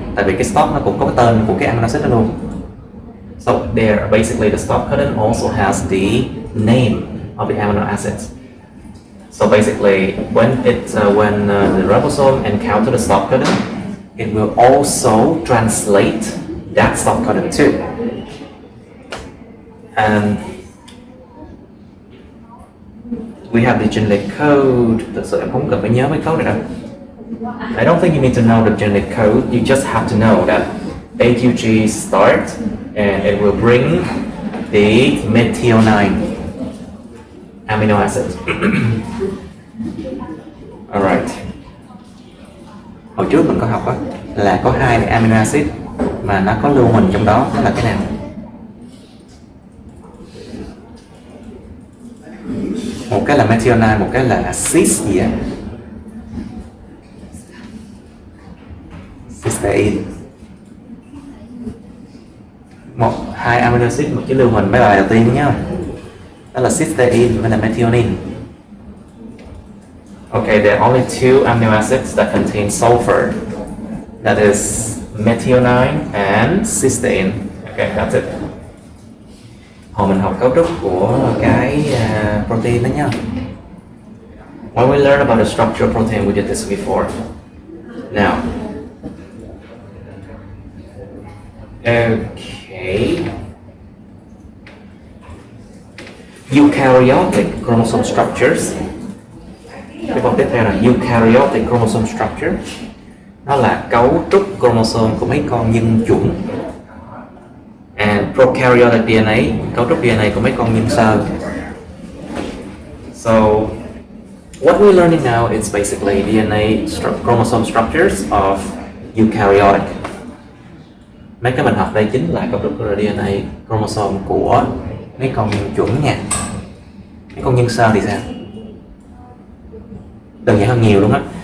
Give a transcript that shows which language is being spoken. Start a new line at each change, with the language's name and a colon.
Vietnamese: Tại vì cái stop nó cũng có cái tên của cái amino acid đó luôn.
English: So there, basically the stop codon also has the name of the amino acids. So basically, when the ribosome encounter the stop codon, it will also translate that stop codon too. And we have the genetic code.
Vietnamese: So em không cần phải nhớ mấy code này đâu.
English: I don't think you need to know the genetic code. You just have to know that AUG start and it will bring the methionine amino acid. Alright.
Vietnamese: Hồi trước mình có học là có hai amino acid mà nó có lưu huỳnh trong đó, đó là cái nào? Một cái là methionine, một cái là cis gì á, cysteine. Hai amino acid một cái lưu huỳnh mấy bài đầu tiên nhá, đó là cysteine với là methionine.
English: Okay, there are only two amino acids that contain sulfur. That is methionine and cysteine. Okay, that's it.
Vietnamese: Hồi mình học cấu trúc của cái protein đó nha.
English: When we learn about the structure of protein, we did this before. Now, okay. Eukaryotic chromosome structures.
Vietnamese: Cái phần tiếp theo là eukaryotic chromosome structure. Nó là cấu trúc chromosome của mấy con nhân chủng. And prokaryotic DNA, cấu trúc DNA của mấy con nhân sơ.
English: So, what we're learning now is basically DNA chromosome structures of eukaryotic.
Vietnamese: Mấy cái mình học đây chính là cấu trúc DNA chromosome của mấy con nhân chủng nha. Mấy con nhân sơ thì sao? đơn giản hơn nhiều luôn á.